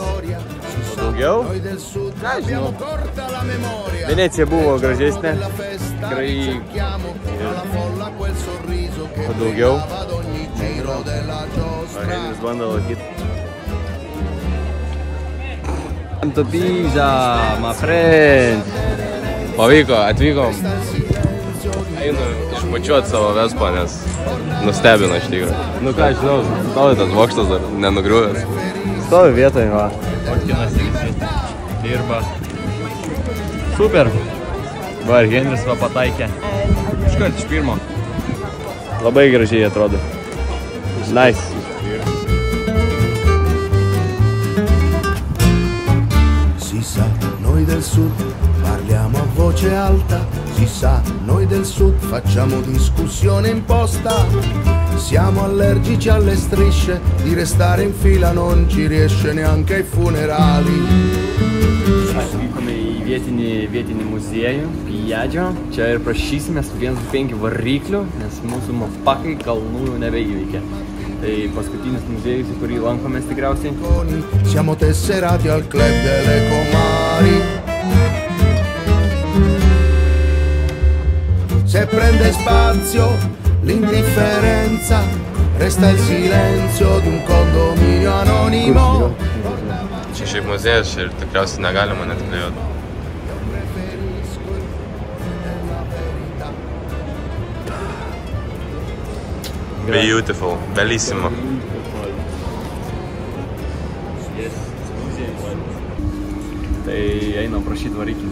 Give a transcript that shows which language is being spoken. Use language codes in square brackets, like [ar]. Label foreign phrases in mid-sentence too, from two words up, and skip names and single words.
[lt] Daugiau? Ką žinau. Venecija buvo gražesnė, tikrai o daugiau. Aurelijus bando lakyti. To Pizą, [en] my friend. [lt] Pavyko, atvykom. Einu išpačiuot savo Vespą, nes nustebino iš tikrųjų. Nu ką, žinau, stovi tas bokštas dar nenugriuvęs. Stovi vietoje, va. Fotkinasi visi, dirba. Super. Va, ir Henris va pataikė. Iškart iš pirmo. Labai gražiai atrodo. Nice. [it] Si sa, noi del sud parliamo a voce alta. Si sa, noi del sud facciamo discussione imposta. Siamo allergici alle strisce, di restare in fila non ci riesce neanche ai funerali. [lt] Atvykome į vietinį muziejų, į Jadžio. Čia ir prašysimės 1.5 variklių, nes mūsų mopakai kalnų jau nebeįveikia. Tai paskutinis muziejus, į kurį lankomės tikriausiai. [it] Siamo tesserati al club delle comari. Se prende spazio l'indifferenza, resta il silenzio di un condominio anonimo. [lt] Čia šiaip muziejus, čia ir tikriausiai negalima net klijuoti. [en] Beautiful, bellissimo. [lt] Tai einam prašyti variklį.